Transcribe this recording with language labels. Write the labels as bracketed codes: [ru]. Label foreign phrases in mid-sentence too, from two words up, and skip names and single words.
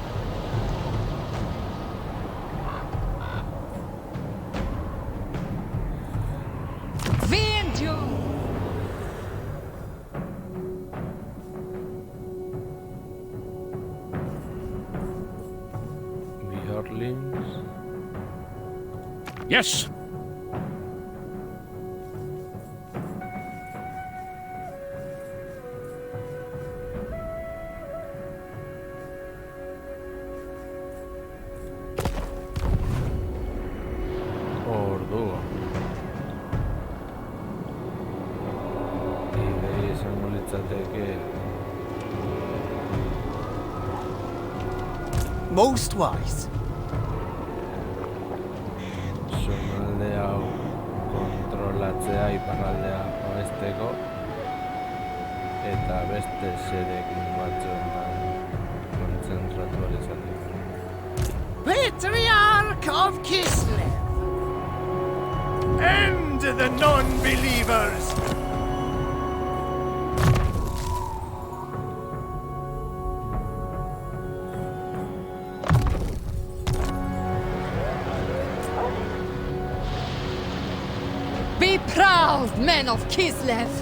[en] Vengeance! Bjorlings. Yes. [eu] Ordua. Ideia izango litzateke. [en] Most wise. [eu] Zonalde hau kontrolatzea iparraldea oesteko eta beste zerekin batzuetan kontzentratu ahal izateko. [en] Patriarch of Kislev. End the non-believers! Be proud, men of Kislev!